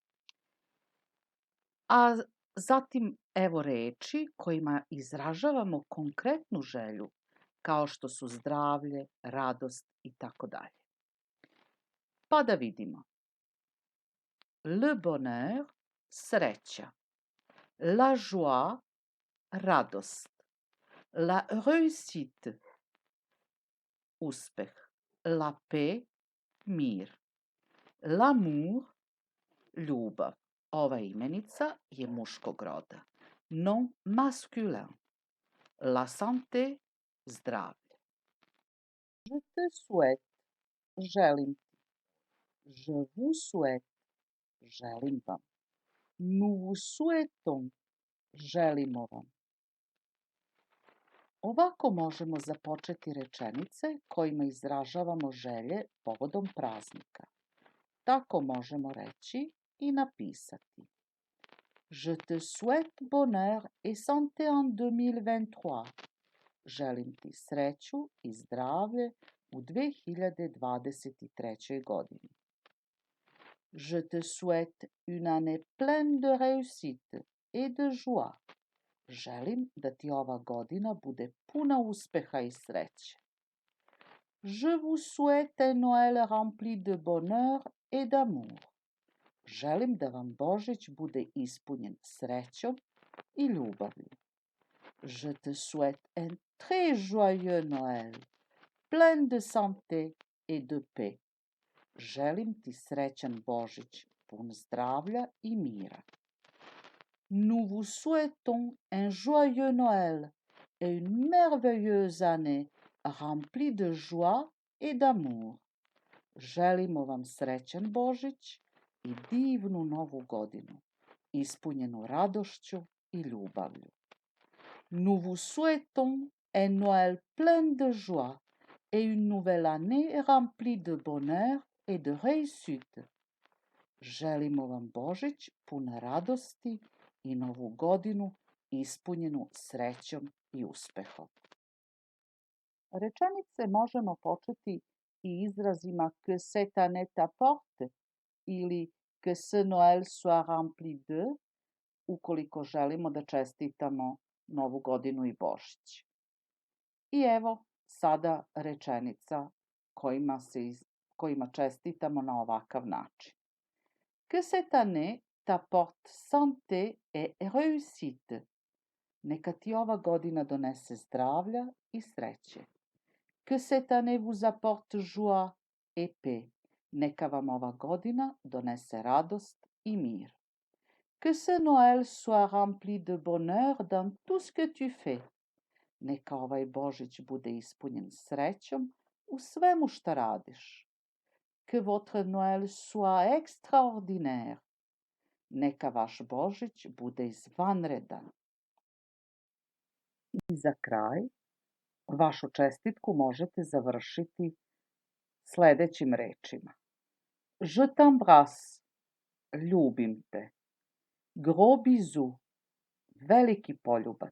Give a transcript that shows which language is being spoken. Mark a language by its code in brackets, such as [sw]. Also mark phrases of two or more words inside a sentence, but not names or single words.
[sr] A zatim evo reči kojima izražavamo konkretnu želju, kao što su zdravlje, radost i tako dalje. Pa da vidimo. [fr] Le bonheur, sreća. La joie, radost. La réussite, uspeh. La paix, mir. L'amour, [sr] ljubav. Ova imenica je muškog roda. [fr] Non masculin. La santé, [sr] zdravlje. [fr] Je te souhaite, [sr] želim ti. [fr] Je vous souhaite, [sr] želim vam. [fr] Nous vous souhaitons, [sr] želimo vam. Ovako možemo započeti rečenice kojima izražavamo želje povodom praznika. Tako možemo reći i napisati. [fr] Je te souhaite bonheur et santé en 2023. [sr] Želim ti sreću i zdravlje u 2023. godini. [fr] Je te souhaite une année pleine de réussite et de joie. [sr] Želim da ti ova godina bude puna uspeha i sreće. [fr] Je vous souhaite un Noël rempli de bonheur et d'amour. [sr] Želim da vam Božić bude ispunjen srećom i ljubavlju. [fr] Je te souhaite un très joyeux Noël, plein de santé et de paix. [sr] Želim ti srećan Božić, pun zdravlja i mira. [fr] Nous vous souhaitons un joyeux Noël et une merveilleuse année remplie de joie et d'amour. [sr] Želimo vam srećan Božić i divnu novu godinu, ispunjenu radošću i ljubavlju. [fr] Nous vous souhaitons un Noël plein de joie et une nouvelle année remplie de bonheur et de réussite. [sr] Želimo vam Božić pun radosti i novu godinu ispunjenu srećom i uspehom. Rečenice možemo početi i izrazima [fr] que cette année t'apporte [sr] ili [fr] que ce Noël soit rempli de, [sr] ukoliko želimo da čestitamo Novu godinu i Božić. I evo sada rečenica kojima čestitamo na ovakav način. [fr] Que cette année t'apporte santé et réussite. [sr] Neka ti ova godina donese zdravlja i sreće. [fr] Que cette année vous apporte joie et paix. [sr] Neka vam ova godina donese radost i mir. [fr] Que ce Noël soit rempli de bonheur dans tout ce que tu fais. [sr] Neka ovaj Božić bude ispunjen srećom u svemu šta radiš. [fr] Que votre Noël soit extraordinaire. [sr] Neka vaš Božić bude izvanredan. I za kraj, vašu čestitku možete završiti sledećim rečima. [fr] Je t'embrasse, [sr] ljubim te. [fr] Gros bisous, [sr] veliki poljubac.